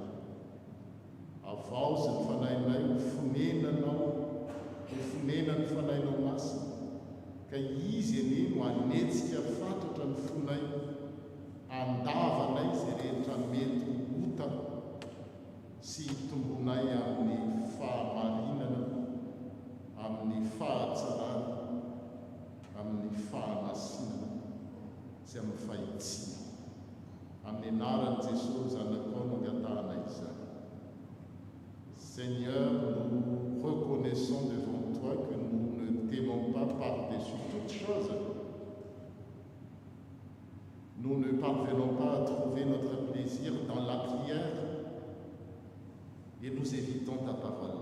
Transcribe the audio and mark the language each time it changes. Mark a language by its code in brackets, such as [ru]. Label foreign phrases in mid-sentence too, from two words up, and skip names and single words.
[mg] Avaozy ny fanahinay ho fonena ny fanahinao masina, ka izy ene no anetsika fatratra ny fonay, andavanay izay rehetra mety hota sy tombonay amin'ny fahamarinana, amin'ny fahatsarana, amin'ny fahamasinana sy amin'ny fahitsiana. Amin'ny anaran'i Jesosy zanakao no angatahanay izany. [fr] Seigneur, nous reconnaissons devant toi que nous ne t'aimons pas par-dessus toutes choses. Nous ne parvenons pas à trouver notre plaisir dans la prière et nous évitons ta parole.